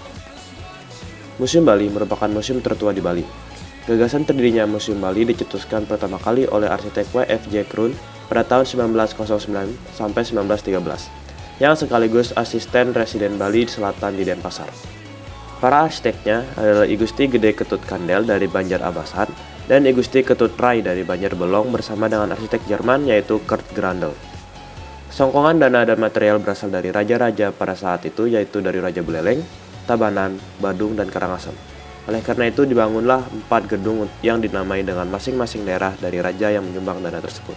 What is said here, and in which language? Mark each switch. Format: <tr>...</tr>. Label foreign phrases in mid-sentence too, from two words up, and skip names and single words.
<id>Museum Bali merupakan museum tertua di Bali. Gagasan terdirinya Museum Bali dicetuskan pertama kali oleh arsitek W.F.J. Kroon pada tahun 1909 sampai 1913, yang sekaligus asisten residen Bali Selatan di Denpasar. Para arsiteknya adalah I Gusti Gede Ketut Kandel dari Banjar-Abasan dan I Gusti Ketut Rai dari Banjar-Belong bersama dengan arsitek Jerman yaitu Kurt Grandel. Songkongan dana dan material berasal dari raja-raja pada saat itu yaitu dari Raja Buleleng, Tabanan, Badung, dan Karangasem. Oleh karena itu dibangunlah 4 gedung yang dinamai dengan masing-masing daerah dari raja yang menyumbang dana tersebut.</id>